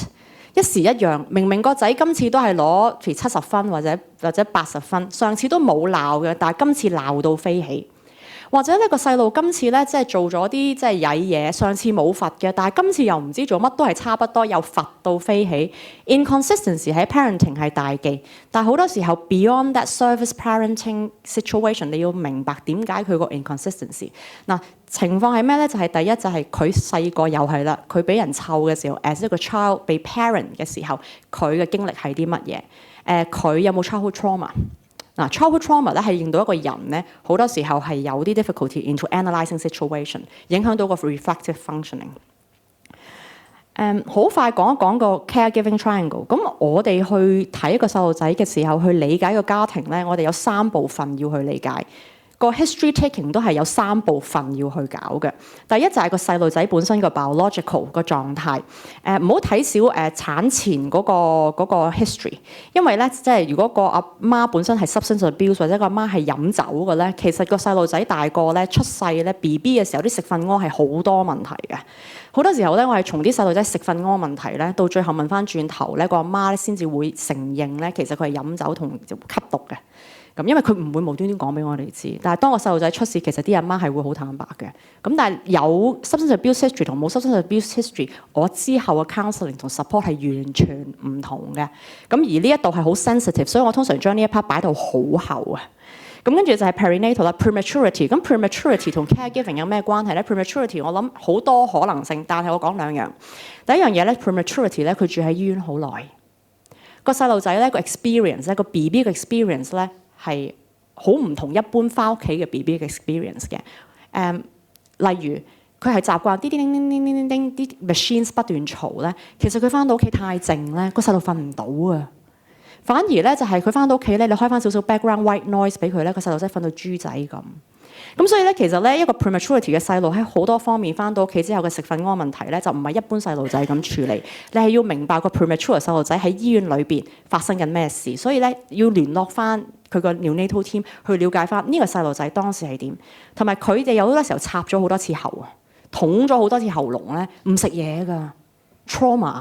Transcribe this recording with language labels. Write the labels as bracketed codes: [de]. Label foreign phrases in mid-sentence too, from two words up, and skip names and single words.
[yue] 一時一樣，明明個仔今次都係攞譬如70分或者80分，上次都冇鬧嘅，但係今次鬧到飛起。或者呢個細路今次咧即係做咗啲即係曳嘢，上次冇罰嘅，但係今次又唔知做乜都係差不多，又罰到飛起。Inconsistency 喺 parenting 係大忌，但係好多時候 [en] beyond that service parenting situation， [yue] 你要明白點解佢個 inconsistency。情況係咩咧？就係第一就係佢細個又係啦，佢俾人湊嘅時候 as 一個 child 被 parent 嘅時候，佢嘅經歷係啲乜嘢？佢有冇 [en] childhood trauma？ childhood trauma [yue] 咧係令到一個人咧好多時候係有啲 [en] difficulty into analysing situation， [yue] 影響到個 [en] reflective functioning。 [yue] 好快講一講個 [en] caregiving triangle。 [yue] 咁我哋去睇一個細路仔嘅時候，去理解個家庭咧，我哋有3部分要去理解。個 [en] history taking [yue] 都係有3部分要去搞嘅。第一就係個細路仔本身個 biological 個狀態。唔好睇小產前嗰個 history， 因為咧即係如果個阿媽本身係 [en] substance abuse [yue] 或者個阿媽係飲酒嘅咧，其實個細路仔大個咧出世咧 BB 嘅時候啲食瞓屙係好多問題嘅。好多時候咧，我係從啲細路仔食瞓屙問題咧，到最後問翻轉頭咧，個阿媽咧先至會承認咧，其實佢係飲酒同吸毒嘅。咁因為佢唔會無端端講俾我哋知。但係當個細路仔出事，其實啲阿媽係會好坦白嘅。咁但係有 [en] substance abuse history [yue] 同冇 [en] substance abuse history， [yue] 我之後嘅 counselling 同 support 係完全唔同嘅。咁而呢一度係好 sensitive，所以我通常將呢一 part 擺到好後啊。咁跟住就係 perinatal 啦 ，prematurity。咁 prematurity 同 caregiving 有咩關係咧 ？prematurity 我諗好多可能性，但係我講兩樣。第一樣嘢咧 ，prematurity 咧，佢住喺醫院好耐，個細路仔咧個 experience 咧個 BB 嘅 experience 咧係好唔同一般翻屋企嘅 BB 嘅 experience 嘅。例如佢係習慣啲叮叮叮叮叮叮啲 machines 不斷嘈咧，其實佢翻到屋企太靜咧，個細路瞓唔到啊。反而咧就係佢翻到屋企咧，你開翻少少 [en] background white noise [yue] 俾佢咧，個細路仔瞓到豬仔咁。咁所以咧，其實咧一個 prematurity 嘅細路喺好多方面翻到屋企之後嘅食瞓屙問題咧，就唔係一般細路仔咁處理。你係要明白個 premature 細路仔喺醫院裏邊發生緊咩事，所以咧要聯絡翻佢個 neonatal team 去了解翻呢個細路仔當時係點，同埋佢哋有好多時候插咗好多次喉啊，捅咗好多次喉嚨咧，唔食嘢㗎 trauma。